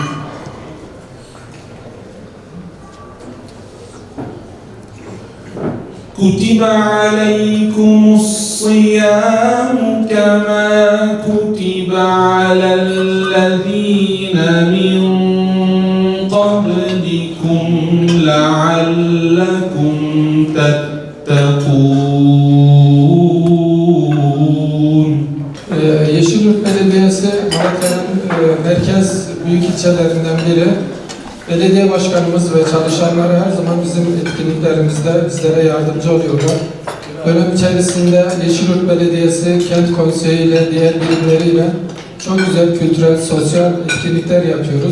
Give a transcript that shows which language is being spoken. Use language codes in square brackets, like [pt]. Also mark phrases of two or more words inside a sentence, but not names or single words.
[ar] كتب عليكم الصيام كما كتب على الذين من قبلكم لعلكم تتقون. [tr] Yeşilyurt Belediyesi Malatya'nın merkez büyük ilçelerinden biri. Belediye başkanımız ve çalışanları her zaman bizim etkinliklerimizde bizlere yardımcı oluyorlar. Dönem içerisinde Yeşilyurt Belediyesi, Kent Konseyi ile diğer birimleriyle çok güzel kültürel, sosyal etkinlikler yapıyoruz.